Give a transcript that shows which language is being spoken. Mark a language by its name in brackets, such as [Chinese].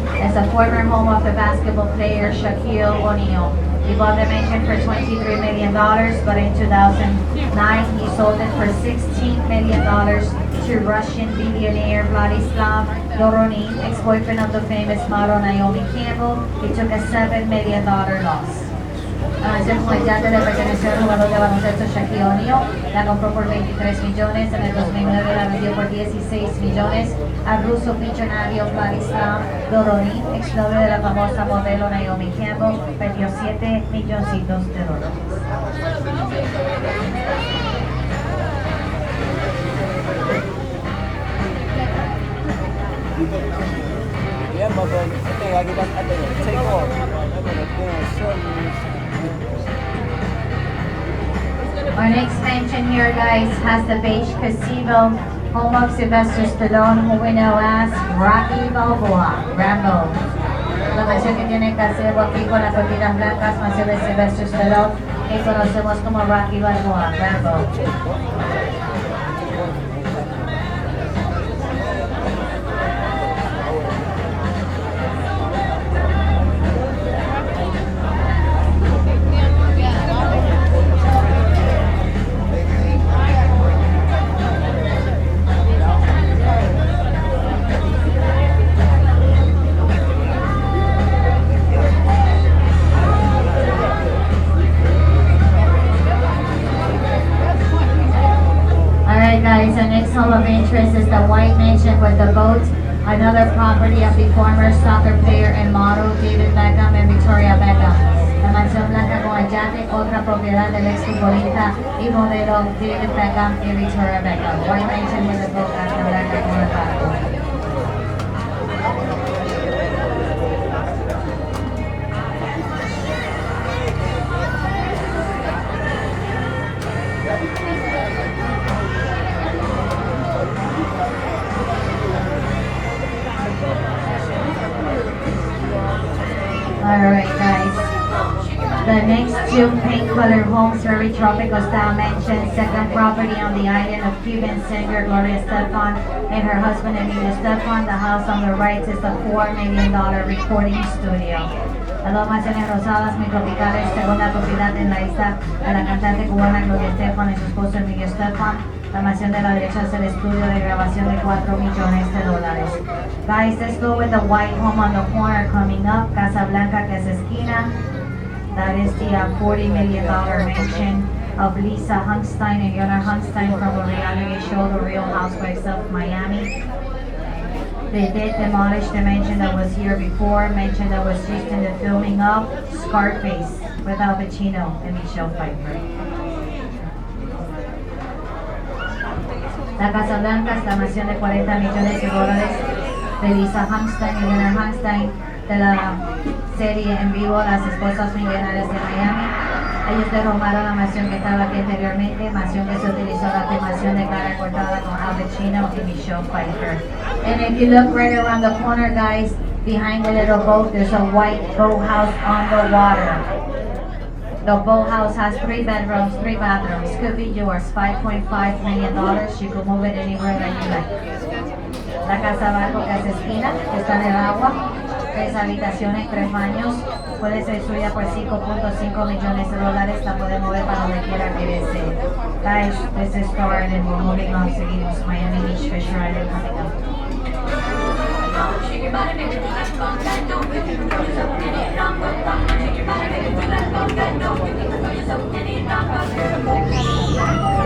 [English] It's a former home of the basketball player Shaquille O'Neal. He bought the mansion for $23 million, but in 2009 he sold it for $16 million to Russian billionaire Vladislav Doronin, ex-boyfriend of the famous model Naomi Campbell. He took a $7 million loss. [Spanish] La mansión con el yate le perteneció al jugador de baloncesto Shaquille O'Neal. La compró por 23 millones, en el 2009 la vendió por 16 millones al ruso millonario Vladislav Doronin, exnovio de la famosa modelo Naomi Campbell, perdió 7 milloncitos de dólares. [English] Yeah, but I think I can take off. Our next mansion here, guys, has the beige casino, home of Sylvester Stallone, who we know as Rocky Balboa, Rambo. [Spanish] La mansión que tiene el gazebo aquí con las cortinas blancas, mansión de Sylvester Stallone, que conocemos como Rocky Balboa, Rambo. [English] Guys, our next home of interest is the White Mansion with the boat, another property of the former soccer player and model David Beckham and Victoria Beckham. [Spanish] La mansión blanca con el yate, otra propiedad del exfutbolista y modelo David Beckham y Victoria Beckham. [English] White Mansion with the boat, [Spanish] Casa Blanca con el barco. [English] Alright guys, the next two pink colored homes, very tropical style mansion, second property on the island of Cuban singer Gloria Estefan and her husband Emilio Estefan. The house on the right is the $4 million recording studio. [Spanish] Las dos mansiones rosadas, muy tropicales, segunda propiedad en la isla de la cantante cubana Gloria Estefan y su esposo Emilio Estefan. La mansión de la derecha es el estudio de grabación de $4 millones. [English] Guys, let's go with the white home on the corner coming up, [Spanish] Casa Blanca, que es esquina. [English] That is the $40 million mansion of Lisa Hunstein and Yona Hunstein from the reality show The Real Housewives of Miami. They did demolish the mansion that was here before, mansion that was used in the filming of Scarface with Al Pacino and Michelle Pfeiffer. [Spanish] La Casa Blanca es la mansión de $40 millones de Lisa Hunstein y Yona Hunstein de la serie en vivo Las Esposas Millonarias de Miami. Ellos derrumbaron la mansión que estaba aquí anteriormente, mansión que se utilizó la filmación de cara cortada con Al Pacino y Michelle Pfeiffer. [English] And if you look right around the corner, guys, behind the little boat, there's a white boathouse on the water. The boathouse has 3 bedrooms, 3 bathrooms. Could be yours, $5.5 million. You can move it anywhere that you like. [Spanish] La casa barco que hace esquina, que está en el agua, 3 habitaciones, 3 baños. Puede ser suya por $5.5 millones. La puede mover para donde quiera que desee. [English] Guys, this is Starred and we're moving on. Seguimos Miami Beach Fisher Island coming up. Shake your body, make it do that funk, that don't you can throw yourself in it, knock, knock, knock. Shake your body, make it do that funk, that don't you can throw yourself in it, knock, knock.